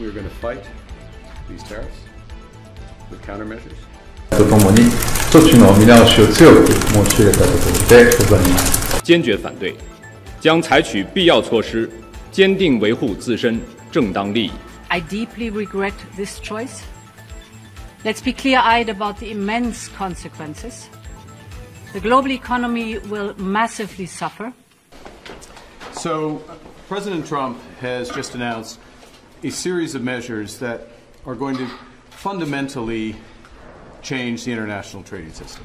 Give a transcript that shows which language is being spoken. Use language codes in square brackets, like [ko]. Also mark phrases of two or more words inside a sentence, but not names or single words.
[en] are going to fight these tariffs with countermeasures. [ja] とともに措置の見直しを強く申し入れたところでございます。 [zh] 坚决反对，将采取必要措施，坚定维护自身正当利益。 [en] I deeply regret this choice. Let's be clear-eyed about the immense consequences. The global economy will massively suffer. So, President Trump has just announced a series of measures that are going to fundamentally change the international trading system.